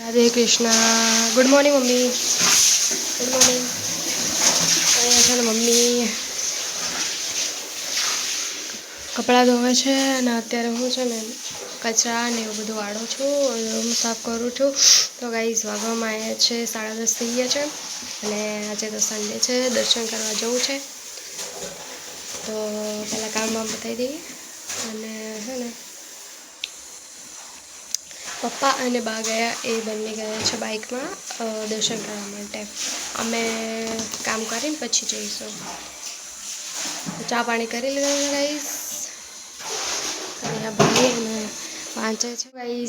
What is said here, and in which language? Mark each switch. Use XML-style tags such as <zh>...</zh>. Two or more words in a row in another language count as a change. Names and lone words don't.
<gu>હરે કૃષ્ણા।</gu> <en>good morning mummy. good morning.</en> <gu>મમ્મી કપડા ધોવે છે અને અત્યારે હું છે ને કચરા ને એવું બધું વાળું છું, રૂમ સાફ કરું છું। તો ગાઇસ વાગવામાં આવ્યા છે 10:30 થઈ ગયા છે અને આજે તો સન્ડે છે, દર્શન કરવા જવું છે। તો પહેલા કામ વામ પતાવી દઈએ અને હૈ ને પપ્પા અને બા ગયા એ બંને ગયા છે બાઇક માં દર્શન કરવા માટે। અમે કામ કરીને પછી જઈશું. ચા પાણી કરી લીધા ગાઇસ। અહીંયા ભાઈ અને વાંચે છે ગાઇસ।</gu>